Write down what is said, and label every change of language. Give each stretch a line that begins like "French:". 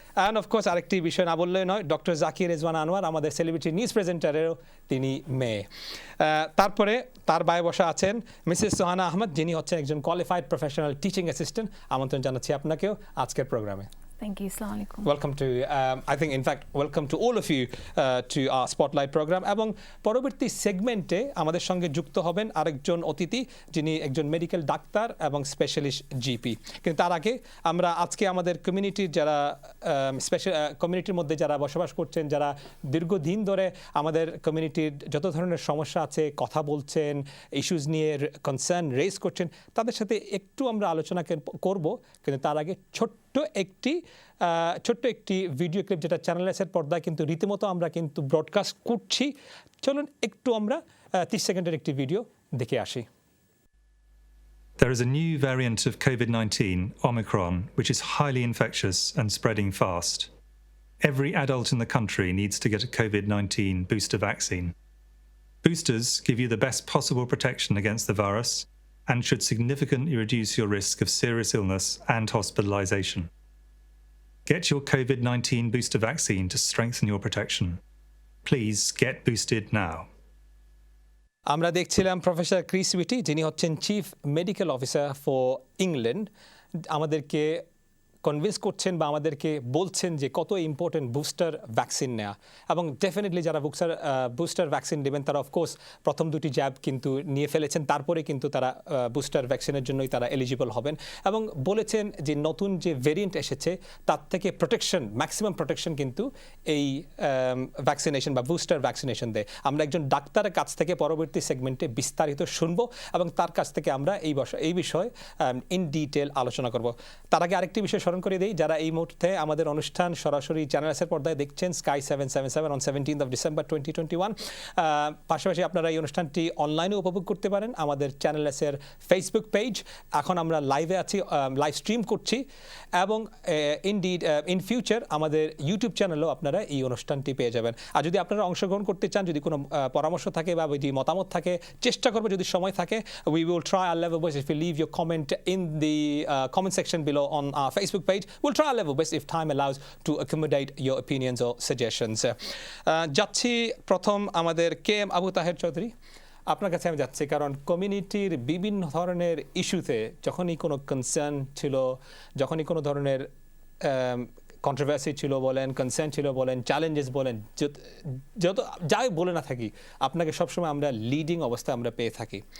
English: And of course
Bangla: আরেকটি বিষয় না বললেই নয়, ডক্টর জাকির রেজওয়ানা আনোয়ার আমাদের সেলিব্রিটি নিউজ প্রেজেন্টারেরও তিনি মেয়ে। তারপরে তার বায়ে বসা আছেন মিসেস সুহানা আহমেদ, যিনি হচ্ছেন একজন কোয়ালিফাইড প্রফেশনাল টিচিং অ্যাসিস্ট্যান্ট। আমন্ত্রণ জানাচ্ছি আপনাকেও আজকের প্রোগ্রামে।
English: Thank you. Assalamu alaikum. Welcome to, I think in fact, welcome to all of you to our Spotlight program.
Bangla: এবং পরবর্তী সেগমেন্টে আমাদের সঙ্গে যুক্ত হবেন আরেকজন অতিথি, যিনি একজন মেডিকেল ডাক্তার এবং স্পেশালিস্ট জিপি। কিন্তু তার আগে আমরা আজকে আমাদের কমিউনিটির যারা কমিউনিটির মধ্যে যারা বসবাস করছেন, যারা দীর্ঘদিন ধরে আমাদের কমিউনিটির যত ধরনের সমস্যা আছে কথা বলছেন, ইস্যুজ নিয়ে কনসার্ন রেজ করছেন, তাদের সাথে একটু আমরা আলোচনা করব। কিন্তু তার আগে ছোট্ট একটি ভিডিও ক্লিপ, যেটা চ্যানেলএসের পর্দায় কিন্তু রীতিমতো আমরা কিন্তু ব্রডকাস্ট করছি। চলুন একটু আমরা 30 সেকেন্ডের একটি ভিডিও দেখে আসি।
English: There is a new variant of COVID-19, Omicron, which is highly infectious and spreading fast. Every adult in the country needs to get a COVID-19 booster vaccine. Boosters give you the best possible protection against the virus and should significantly reduce your risk of serious illness and hospitalization. Get your COVID-19 booster vaccine to strengthen your protection. Please get boosted now.
Bangla: আমরা দেখছিলাম professor Chris witty, যিনি হচ্ছেন chief medical officer for England, আমাদেরকে convince করছেন বা আমাদেরকে বলছেন যে কত ইম্পর্টেন্ট বুস্টার ভ্যাকসিন নেওয়া। এবং ডেফিনেটলি যারা বুস্টার ভ্যাকসিন নেবেন তারা অফকোর্স প্রথম 2টি জ্যাব কিন্তু নিয়ে ফেলেছেন, তারপরে কিন্তু তারা বুস্টার ভ্যাকসিনের জন্যই তারা এলিজিবল হবেন। এবং বলেছেন যে নতুন যে ভেরিয়েন্ট এসেছে তার থেকে প্রোটেকশন, ম্যাক্সিমাম প্রোটেকশন কিন্তু এই ভ্যাকসিনেশন বা বুস্টার ভ্যাকসিনেশন দেয়। আমরা একজন ডাক্তারের কাছ থেকে পরবর্তী সেগমেন্টে বিস্তারিত শুনবো এবং তার কাছ থেকে আমরা এই বিষয়ে ইন ডিটেল আলোচনা করব। তার আগে আরেকটি বিষয় স্মরণ করে দিই, যারা এই মুহূর্তে আমাদের অনুষ্ঠান সরাসরি চ্যানেল এসের পর্দায় দেখছেন
English: Sky 777 on 17th of December 2021,
Bangla: পাশাপাশি আপনারা এই অনুষ্ঠানটি অনলাইনে উপভোগ করতে পারেন আমাদের চ্যানেল এসের ফেসবুক পেজ। এখন আমরা লাইভে আছি, লাইভ স্ট্রিম করছি, এবং ইনডিড ইন ফিউচার আমাদের ইউটিউব চ্যানেলেও আপনারা এই অনুষ্ঠানটি পেয়ে যাবেন। আর যদি আপনারা অংশগ্রহণ করতে চান, যদি কোনো পরামর্শ থাকে বা যদি মতামত থাকে, চেষ্টা করবো যদি সময় থাকে,
English: we will try our level best. If you leave your comment in the comment section below on our Facebook page, we'll try our level best if time allows to accommodate your opinions or suggestions.
Bangla: যাচ্ছি প্রথম আমাদের KM Abu Taher Chowdhury, আপনার কাছে আমি যাচ্ছি, কারণ কমিউনিটির বিভিন্ন ধরনের ইস্যুতে যখনই কোনো কনসার্ন ছিল, যখনই কোনো ধরনের কন্ট্রোভার্সি ছিল বলেন, কনসার্ন ছিল বলেন, চ্যালেঞ্জেস বলেন, যত যাই বলে না থাকি, আপনাকে সবসময় আমরা লিডিং অবস্থায় আমরা পেয়ে থাকি।